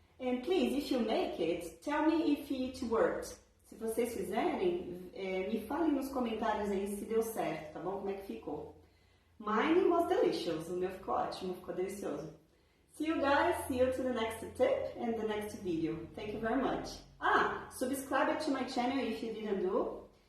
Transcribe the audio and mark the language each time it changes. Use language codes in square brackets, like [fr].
[en] And please, if you make it, tell me if it worked. [pt] Se vocês fizerem, me falem nos comentários aí se deu certo, tá bom? Como é que ficou. [en] Mine was delicious. [pt] O meu ficou ótimo, ficou delicioso. [en] See you guys, see you to the next tip and the next video. Thank you very much. Subscribe to my channel if you didn't do.